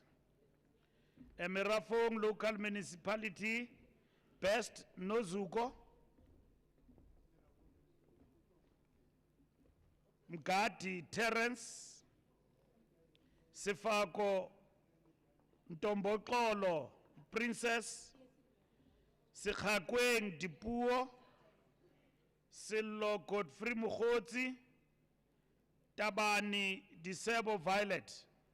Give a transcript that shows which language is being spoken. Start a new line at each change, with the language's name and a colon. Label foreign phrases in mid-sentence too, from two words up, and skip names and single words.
English: A Mirafong local municipality, Best Nozuko. Mgadi Terence, Sifako Ntomboxolo Princess, Sikhakweng Dipuo, Silo Godfrey Mukhotsi, Tabani Disebo Violet.